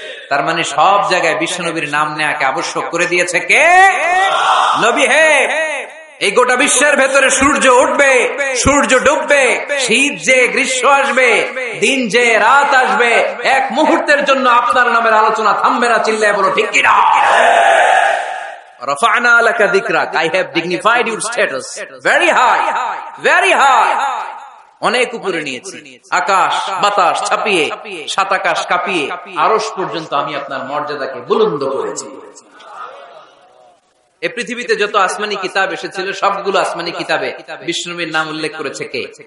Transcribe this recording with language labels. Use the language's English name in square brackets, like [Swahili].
[Bangla] তার মানে সব জায়গায় বিশ্বনবীর নাম নেওয়াকে আবশ্যক করে দিয়েছে কে? নবী। হে, এই গোটা বিশ্বের ভেতরে সূর্য উঠবে, সূর্য ডুববে, শীত যে গ্রীষ্ম আসবে, দিন যে রাত আসবে, এক মুহূর্তের জন্য আপনার নামের আলোচনা থামবে না। চিল্লায় বলো ঠিক কিনা? [Arabic] রাফা'না লাকা যিকরাক, [English] I have dignified your status very high, very high. [Bangla] অনেক উপরে নিয়েছি, আকাশ বাতাস ছাপিয়ে, সাত আকাশ কাঁপিয়ে আরশ পর্যন্ত আমি আপনার মর্যাদাকে বুলন্দ করেছি। এই পৃথিবীতে যত আসমানি কিতাব এসেছিল, সবগুলো আসমানি কিতাবে বিষ্ণুনবীর নাম উল্লেখ করেছে কে?